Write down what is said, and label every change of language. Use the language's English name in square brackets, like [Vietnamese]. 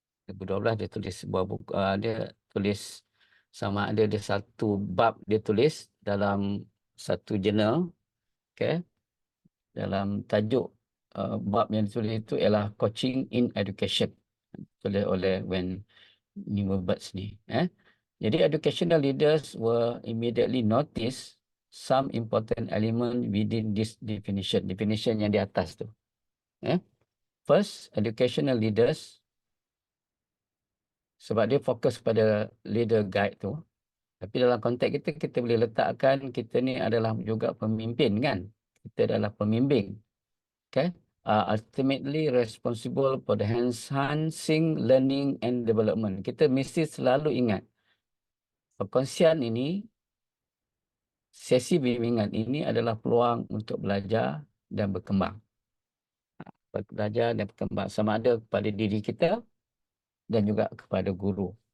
[Malay] 2012 dia tulis sebuah buku, dia tulis sama ada dia satu bab dia tulis dalam satu jurnal, okay? Dalam tajuk bab yang ditulis itu ialah Coaching in Education, tulis oleh When Neuwirth ni. [English] Jadi educational leaders will immediately notice some important element within this definition. [Malay] Definition yang di atas tu. [English] First, educational leaders, [Malay] sebab dia fokus pada [English] leader guide [Malay] tu. Tapi dalam konteks kita, kita boleh letakkan kita ni adalah juga pemimpin kan. Kita adalah pembimbing. Okay. [English] Ultimately responsible for the enhancing learning and development. [Malay] Kita mesti selalu ingat perkongsian ini, sesi bimbingan ini adalah peluang untuk belajar dan berkembang. Belajar dan berkembang sama ada kepada diri kita dan juga kepada guru.